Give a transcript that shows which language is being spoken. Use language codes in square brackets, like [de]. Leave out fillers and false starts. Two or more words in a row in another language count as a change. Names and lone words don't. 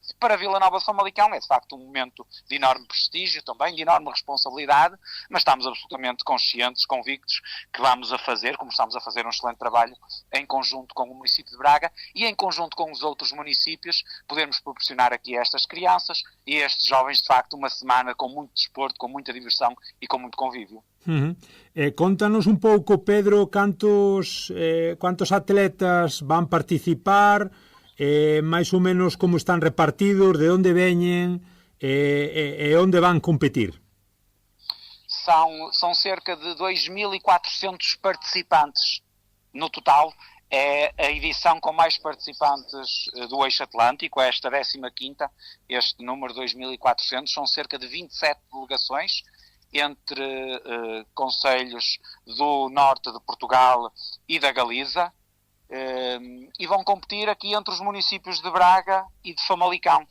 [pt] Para Vila Nova de Famalicão é de facto um momento de enorme prestígio também, de enorme responsabilidade, mas estamos absolutamente conscientes, convictos que vamos a fazer, como estamos a fazer um excelente trabalho em conjunto com o município de Braga e em conjunto com os outros municípios, podemos proporcionar aqui a estas crianças e a estes jovens de facto uma semana com muito desporto, com muita diversão e com muito convívio. [gl] Contanos un pouco, Pedro, cantos atletas van participar, máis ou menos como están repartidos, de onde veñen e onde van competir. [pt] São cerca de 2.400 participantes no total. É a edição com mais participantes do Eixo Atlântico, esta 15ª, este número 2.400, são cerca de 27 delegações, entre concelhos do norte de Portugal e da Galiza, e vão competir aqui entre os municípios de Braga e de Famalicão.